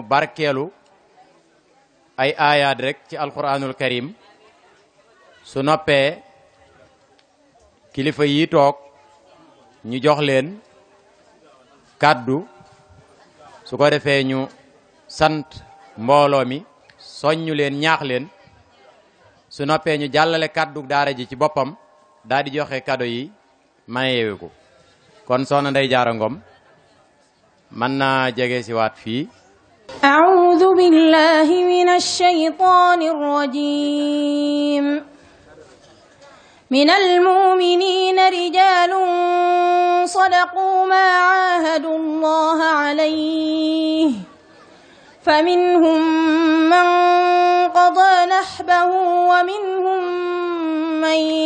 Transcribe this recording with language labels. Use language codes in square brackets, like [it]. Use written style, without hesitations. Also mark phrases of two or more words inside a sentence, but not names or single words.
[wo] barkeelu ay aayaat rek ci [ar] القرآن الكريم [wo] su noppee kilifa yi toog ñu jox leen kàddu su ko defee ñu sant mbooloo mi soññu leen ñaax leen su noppee ñu jàllale kàddu daara ji ci boppam daal di joxe kado yi mayewe ko kon soxna Ndey Jaara Ngom mën naa jege si waat fii [ar] أعوذ بالله من الشيطان الرجيم من المؤمنين رجال صدقوا ما عاهدوا الله عليه فمنهم من قضى نحبه ومنهم من